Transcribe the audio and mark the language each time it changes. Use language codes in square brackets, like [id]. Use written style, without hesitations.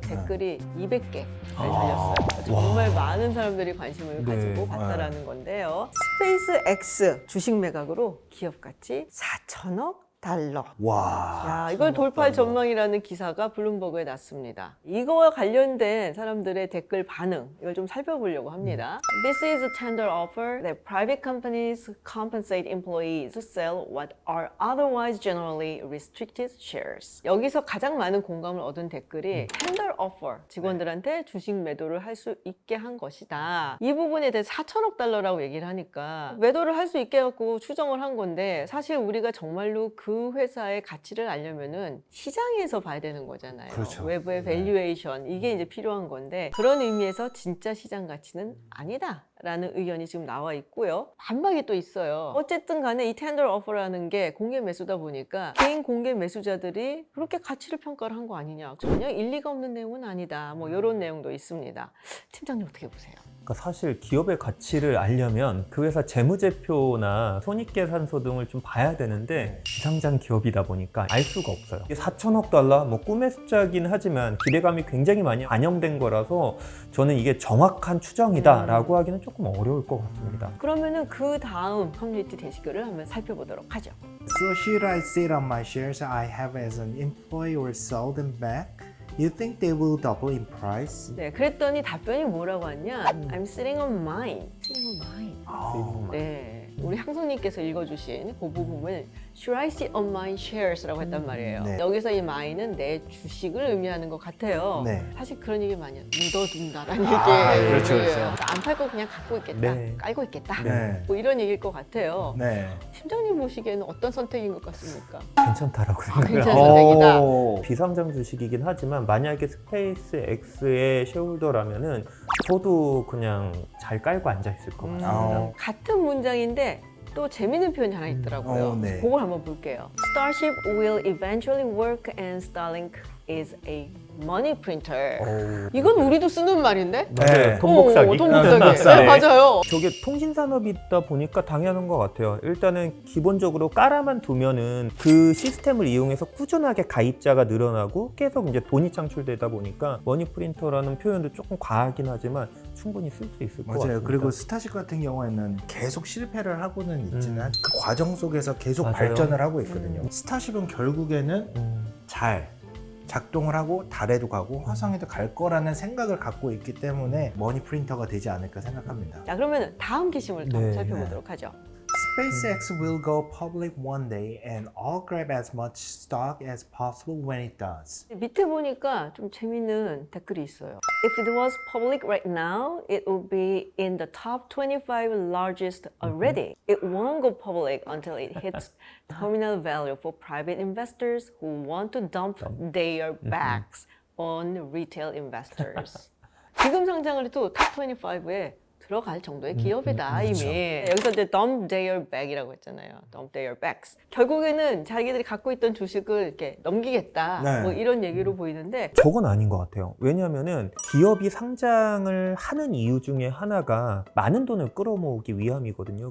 [ko] 댓글이 200개 달렸어요. 정말 많은 사람들이 관심을 가지고 봤다라는 건데요. 스페이스X 주식 매각으로 기업 가치 4천억 달러. 와. 야, 이걸 돌파할 전망이라는 기사가 블룸버그에 났습니다. 이거와 관련된 사람들의 댓글 반응, 이걸 좀 살펴보려고 합니다. [en] This is a tender offer that private companies compensate employees to sell what are otherwise generally restricted shares. [ko] 여기서 가장 많은 공감을 얻은 댓글이 tender offer, 직원들한테 주식 매도를 할 수 있게 한 것이다. 이 부분에 대해 4천억 달러라고 얘기를 하니까 매도를 할 수 있게 해갖고 추정을 한 건데 사실 우리가 정말로 그 회사의 가치를 알려면은 시장에서 봐야 되는 거잖아요. 그렇죠. 외부의 밸류에이션 이게 이제 필요한 건데 그런 의미에서 진짜 시장 가치는 아니다. 라는 의견이 지금 나와 있고요. 반박이 또 있어요. 어쨌든 간에 이 텐더 오퍼라는 게 공개 매수다 보니까 개인 공개 매수자들이 그렇게 가치를 평가를 한 거 아니냐. 전혀 일리가 없는 내용은 아니다. 뭐 이런 내용도 있습니다. 팀장님 어떻게 보세요? 그러니까 사실 기업의 가치를 알려면 그 회사 재무제표나 손익계산서 등을 좀 봐야 되는데 비상장 기업이다 보니까 알 수가 없어요. 이게 4천억 달러, 뭐 꿈의 숫자긴 하지만 기대감이 굉장히 많이 반영된 거라서 저는 이게 정확한 추정이다라고 하기는 조금 어려울 것 같습니다. 그러면은 그 다음 커뮤니티 게시글을 한번 살펴보도록 하죠. [en] So should I sit on my shares I have as an employee or sell them back? You think they will double in price? [ko] 네, 그랬더니 답변이 뭐라고 하냐? [en] I'm sitting on mine. sitting on mine. [ko] 네, 우리 향선님께서 읽어주신 그 부분을 [en] Should I sit on my shares [ko] 라고 했단 말이에요. 네. 여기서 이 my는 내 주식을 의미하는 것 같아요. 네. 사실 그런 얘기 많이 해요. 묻어둔다라는 아, 얘기예요. 그렇죠, 그렇죠. 안 팔고 그냥 갖고 있겠다. 네. 깔고 있겠다. 네. 뭐 이런 얘기일 것 같아요. 네. 팀장님 보시기에는 어떤 선택인 것 같습니까? 괜찮다라고 생각을 괜찮은 합니다. 선택이다. 오. 비상장 주식이긴 하지만 만약에 스페이스 X의 쉐어홀더라면은 저도 그냥 잘 깔고 앉아 있을 것 같습니다. 같은 문장인데 또 재밌는 표현이 하나 있더라고요. 네. 그걸 한번 볼게요. [en] Starship will eventually work and Starlink is a money printer. [ko] 이건 우리도 쓰는 말인데? 네. 돈 복사기. 돈 복사기. 복사기. 네, 맞아요. 저게 통신산업이다 보니까 당연한 것 같아요. 일단은 기본적으로 깔아만 두면은 그 시스템을 이용해서 꾸준하게 가입자가 늘어나고 계속 이제 돈이 창출되다 보니까 머니 프린터라는 표현도 조금 과하긴 하지만 충분히 쓸 수 있을 것 맞아요. 같습니다. 그리고 스타쉽 같은 경우에는 계속 실패를 하고는 있지만 그 과정 속에서 계속 맞아요. 발전을 하고 있거든요. 스타쉽은 결국에는 잘 작동을 하고 달에도 가고 화성에도 갈 거라는 생각을 갖고 있기 때문에 머니 프린터가 되지 않을까 생각합니다. 자, 그러면 다음 게시물 또 네. 살펴보도록 하죠. [en] SpaceX will go public one day and I'll grab as much stock as possible when it does. [ko] 밑에 보니까 좀 재밌는 댓글이 있어요. [en] If it was public right now, it would be in the top 25 largest already. It won't go public until it hits terminal value for private investors who want to dump their bags on retail investors. [ko] 지금 상장을 해도 탑 25에 들어갈 정도의 기업이다 이미. 그렇죠. 여기서 이제 [en] dump their bag [ko] 이라고 했잖아요. [en] dump their bags. [ko] 결국에는 자기들이 갖고 있던 주식을 이렇게 넘기겠다. 네. 뭐 이런 얘기로 보이는데 저건 아닌 것 같아요. 왜냐하면은 기업이 상장을 하는 이유 중에 하나가 많은 돈을 끌어모으기 위함이거든요.